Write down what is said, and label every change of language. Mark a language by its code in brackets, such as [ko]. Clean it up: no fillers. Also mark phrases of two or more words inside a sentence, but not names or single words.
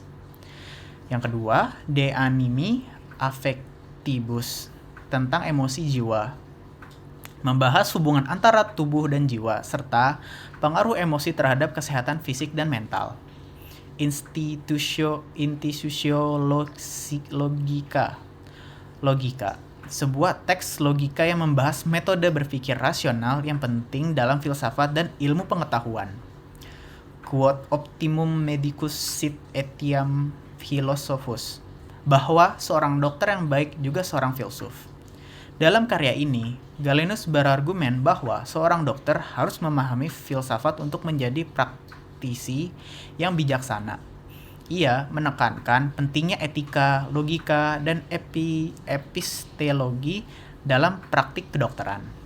[id] Yang kedua, De Animi Affectibus, tentang emosi jiwa, membahas hubungan antara tubuh dan jiwa, serta pengaruh emosi terhadap kesehatan fisik dan mental. Logika, sebuah teks logika yang membahas metode berpikir rasional yang penting dalam filsafat dan ilmu pengetahuan. Quod optimum medicus sit etiam philosophus, bahwa seorang dokter yang baik juga seorang filsuf. Dalam karya ini, Galenus berargumen bahwa seorang dokter harus memahami filsafat untuk menjadi praktisi yang bijaksana. Ia menekankan pentingnya etika, logika, dan epistologi dalam praktik kedokteran.